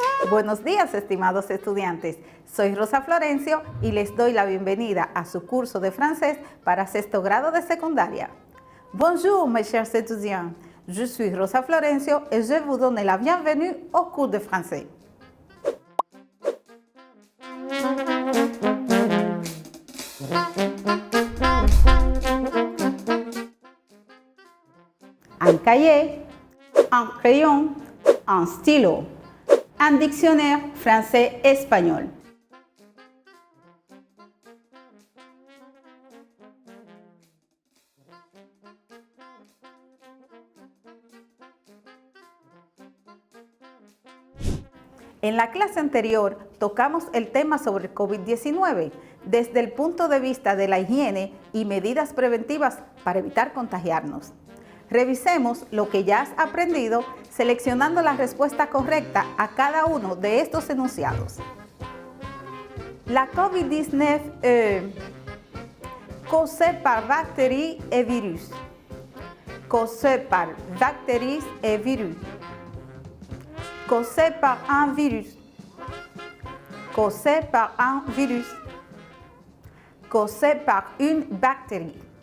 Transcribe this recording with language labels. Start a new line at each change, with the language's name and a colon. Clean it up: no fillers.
Spanish: Buenos días, estimados estudiantes. Soy Rosa Florencio y les doy la bienvenida a su curso de francés para sexto grado de secundaria.
French: Bonjour, mes chers étudiants. Je suis Rosa Florencio et je vous donne la bienvenue au cours de français. Un cahier, un crayon, un stylo, un dictionnaire français-espagnol.
Spanish: En la clase anterior tocamos el tema sobre el COVID-19 desde el punto de vista de la higiene y medidas preventivas para evitar contagiarnos. Revisemos lo que ya has aprendido seleccionando la respuesta correcta a cada uno de estos enunciados.
French: La COVID-19 est causée par bactéries et virus. Causée par bactéries et virus. Causée par un virus. Causée par un virus. Causée par une bactérie.